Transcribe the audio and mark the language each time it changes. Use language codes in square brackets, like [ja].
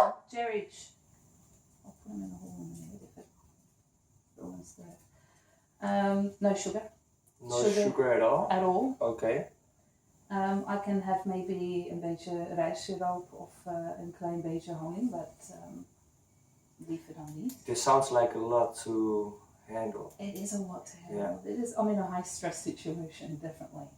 [en] Jerry, I'll put him in the hole in a minute if it belongs there. No sugar. No sugar at all? At all. Okay. I can have maybe [nl] een beetje rijstsiroop of een klein beetje honing, [en] but [nl] liever dan niet. [en] This sounds like a lot to handle. It is a lot to handle. Yeah. It is. I'm in a high stress situation, definitely.